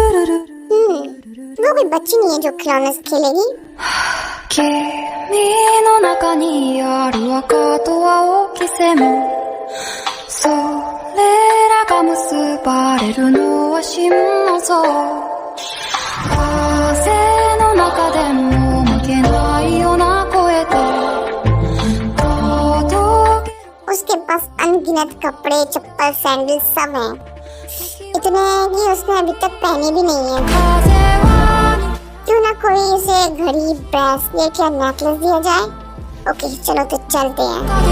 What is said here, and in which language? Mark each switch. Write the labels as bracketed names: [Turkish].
[Hindi] वो कोई बच्ची नहीं है जो खिलौने से खेलेगी। [Japanese] 君の中にある赤と青き線それらが結ばれるのは心の像風の中でも負けないような声で届け [Hindi] उसके पास अनगिनत कपड़े, चप्पल, सैंडल सब हैं। इतने हैं कि उसने अभी तक पहने भी नहीं है। [Japanese] 風は [Hindi] क्यों ना कोई इसे घड़ी, ब्रेसलेट या नेकलेस दिया जाए। ओके चलो तो चलते हैं।